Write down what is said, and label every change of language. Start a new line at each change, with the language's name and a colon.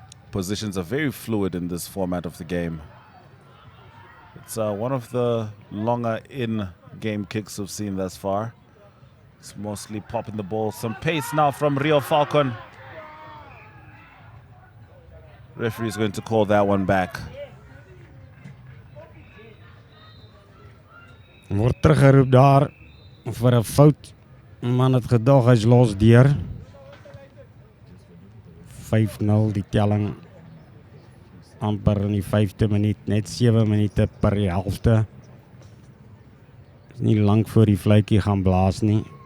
English: Positions are very fluid in this format of the game. It's one of the longer in-game kicks we've seen thus far. It's mostly popping the ball. Some pace now from Reho Falcon. Referee is going to call that one back.
Afrikaans: Word teruggeroep daar vir 'n fout. Man het gedog hy's los deur. 5-0 die telling. Amper in die 5de minuut, net 7 minute per helfte. Is nie lank voor die fluitjie gaan blaas nie.